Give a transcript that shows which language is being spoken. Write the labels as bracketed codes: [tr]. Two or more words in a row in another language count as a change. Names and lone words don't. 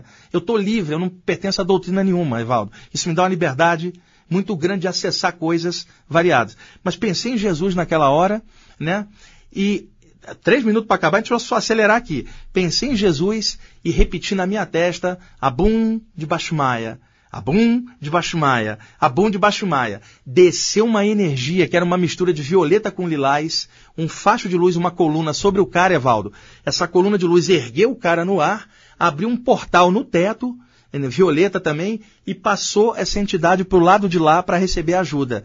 [pt] Eu estou livre, eu não pertenço a doutrina nenhuma, Evaldo. Isso me dá uma liberdade muito grande de acessar coisas variadas. Mas pensei em Jesus naquela hora, né? E 3 minutos para acabar, a gente vai só acelerar aqui. Pensei em Jesus e repeti na minha testa, [arc] Abum de Bashmaya, Abum de Bashmaya, Abum de Bashmaya. [pt] Desceu uma energia que era uma mistura de violeta com lilás, um facho de luz, uma coluna sobre o cara, Evaldo. Essa coluna de luz ergueu o cara no ar, abriu um portal no teto, violeta também, e passou essa entidade para o lado de lá para receber ajuda.